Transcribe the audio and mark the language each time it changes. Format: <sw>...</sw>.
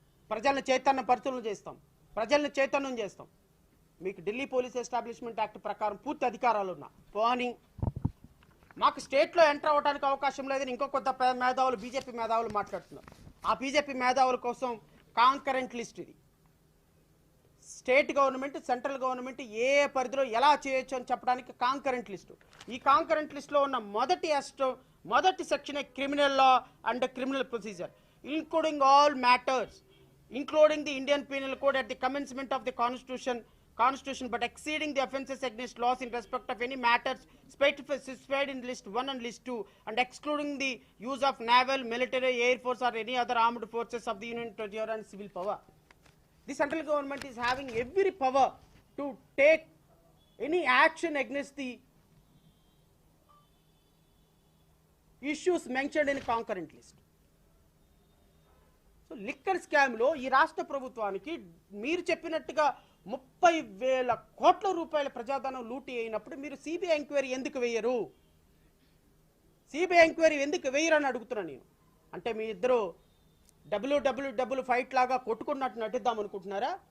<te>ప్రజలను పరిచయం చేస్తాం, ప్రజల్ని చైతన్యం చేస్తాం. మీకు ఢిల్లీ పోలీస్ ఎస్టాబ్లిష్మెంట్ యాక్ట్ ప్రకారం పూర్తి అధికారాలు ఉన్నా పోనీ మాకు స్టేట్లో ఎంటర్ అవ్వడానికి అవకాశం లేదని ఇంకో కొత్త మేధావులు, బీజేపీ మేధావులు మాట్లాడుతున్నారు. ఆ బీజేపీ మేధావుల కోసం కాంకరెంట్ లిస్ట్ ఇది. స్టేట్ గవర్నమెంట్, సెంట్రల్ గవర్నమెంట్ ఏ పరిధిలో ఎలా చేయొచ్చు అని చెప్పడానికి కాంకరెంట్ లిస్టు. ఈ కాంకరెంట్ లిస్టులో ఉన్న మొదటి section</te> <en>Criminal law and criminal procedure including all matters including the Indian Penal Code at the commencement of the Constitution but exceeding the offences against laws in respect of any matters specified in list 1 and list 2 and excluding the use of naval, military, air force or any other armed forces of the Union Territory and civil power. The central government is having every power to take any action against the issues mentioned in concurrent list.</en> <te>So liquor స్కామ్లో ఈ రాష్ట్ర ప్రభుత్వానికి మీరు చెప్పినట్టుగా 30,000 కోట్ల రూపాయల ప్రజాధనం లూటీ అయినప్పుడు మీరు సిబిఐ ఎంక్వైరీ ఎందుకు వేయరు? సిబిఐ ఎంక్వైరీ ఎందుకు వేయరు అని అడుగుతున్నా నేను. అంటే మీ ఇద్దరు డబ్ల్యూ ఫైట్ లాగా కొట్టుకున్నట్టు నటిద్దాం అనుకుంటున్నారా?</te>